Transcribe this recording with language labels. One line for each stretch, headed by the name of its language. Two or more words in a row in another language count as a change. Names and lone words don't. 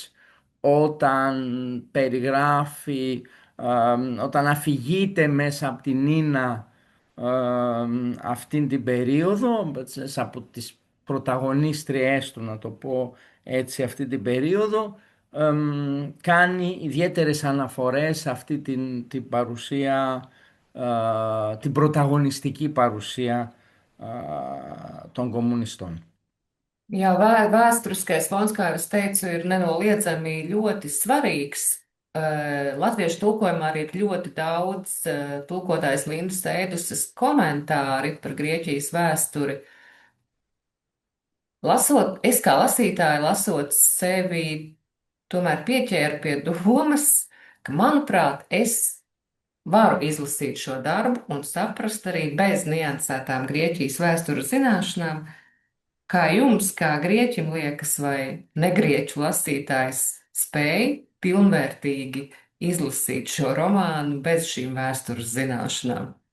Greek: Ο Ταχτσής όταν περιγράφει όταν αφηγείται μέσα από την Ίνα αυτήν την περίοδο, από τις πρωταγωνίστριές του, να το πω έτσι, αυτή την περίοδο, κάνει ιδιαίτερες αναφορές σε αυτή την παρουσία, την πρωταγωνιστική παρουσία των κομμουνιστών.
Latvian: Jā, vēsturiskais fons, kā jau es teicu, ir nenoliedzami ļoti svarīgs. Latviešu tulkojumā arī ir ļoti daudz tulkotājs Lindas Ēduses komentāri par Grieķijas vēsturi. Lasot, es kā lasītāja, lasot sevi, tomēr pieķēru pie domas, ka, manuprāt, es varu izlasīt šo darbu un saprast arī bez niansētām Grieķijas vēstures zināšanām, kā jums, kā grieķim liekas, vai negrieķu lasītājs spēj pilnvērtīgi izlasīt šo romānu bez šīm vēstures zināšanām?